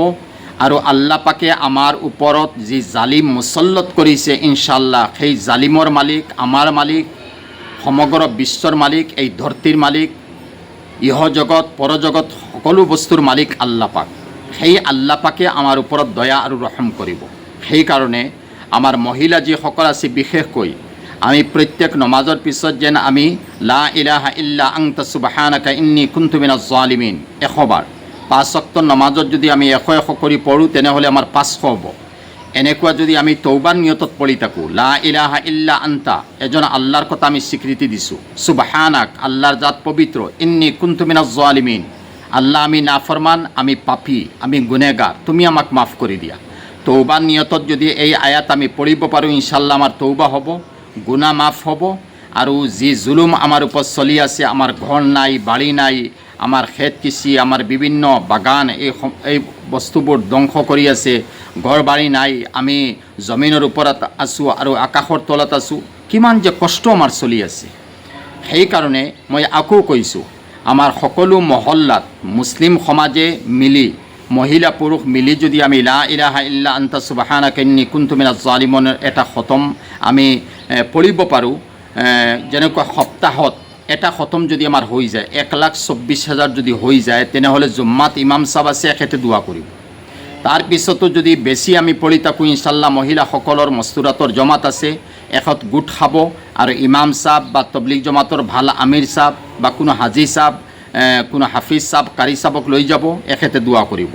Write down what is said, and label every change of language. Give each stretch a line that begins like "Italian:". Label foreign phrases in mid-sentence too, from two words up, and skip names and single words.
Assamese: আৰু আল্লাহ পাকে আমাৰ ওপৰত যি জালিম মুছল্লত কৰিছে, ইনশাআল্লাহ সেই জালিমৰ মালিক, আমাৰ মালিক, সমগ্ৰ বিশ্বৰ মালিক, এই ধৰতীৰ মালিক, ইহ জগত পৰজগত সকলো বস্তুৰ মালিক আল্লাহ পাক। সেই আল্লাহ পাকে আমাৰ ওপৰত দয়া আৰু ৰহম কৰিব। সেইকাৰণে আমাৰ মহিলা যিসকল আছে, বিশেষকৈ আমি প্ৰত্যেক নমাজৰ পিছত যেন আমি
Arabic: لا إله إلا أنت سبحانك إني كنت من الظالمين
Assamese: 100 বাৰ, 5 ওয়াক্ত নমাজত যদি আমি 100 কৰি পঢ়োঁ, তেনেহ'লে আমাৰ 500 হ'ব। এনেকুৱা যদি আমি তৌবাৰ নিয়তত পঢ়ি থাকোঁ,
Arabic: لا إله إلا أنت,
Assamese: এজন আল্লাহৰ কথা আমি স্বীকৃতি দিছোঁ, সুবহানাক, আল্লাহৰ জাত পবিত্ৰ,
Arabic: إني كنت من الظالمين,
Assamese: আল্লাহ আমি নাফরমান, আমি পাপী, আমি গুনেগার, তুমি আমাক মাফ কৰি দিয়া। তৌবাৰ নিয়তত যদি এই আয়াত আমি পঢ়িব পাৰোঁ, ইনশাআল্লাহ আমাৰ তৌবা হ'ব, গুনাহ মাফ হ'ব। আৰু যি জুলুম আমাৰ ওপৰত চলি আছে, আমাৰ ঘৰ নাই, বাৰী নাই, আমাৰ খেত কৃষি, আমাৰ বিভিন্ন বাগান, এই বস্তুবোৰ ধ্বংস কৰি আছে, ঘৰ বাৰী নাই, আমি জমিনৰ ওপৰত আছোঁ আৰু আকাশৰ তলত আছোঁ, কিমান যে কষ্ট আমাৰ চলি আছে। সেইকাৰণে মই আকৌ কৈছোঁ, আমাৰ সকলো মহল্লাত মুছলিম সমাজে মিলি, মহিলা পুৰুষ মিলি যদি আমি
Arabic: لا إله إلا أنت سبحانك إني كنت من الظالمين
Assamese: এটা খতম আমি পঢ়িব পাৰোঁ, যেনেকুৱা সপ্তাহত এটা খতম যদি আমাৰ হৈ যায়, 1,24,000 যদি হৈ যায়, তেনেহ'লে জুম্মাত ইমাম চাব আছে, এখেতে দোৱা কৰিব। তাৰপিছতো যদি বেছি আমি পঢ়ি থাকোঁ, ইনশাআল্লাহ মহিলাসকলৰ মস্তুৰাতৰ জমাত আছে, এখত গোট খাব আৰু ইমাম চাব বা তবলিগ জমাতৰ ভাল আমিৰ চাব বা কোনো হাজি চাব, কোনো হাফিজ চাব, কাৰী চাবক লৈ যাব, এখেতে দোৱা কৰিব।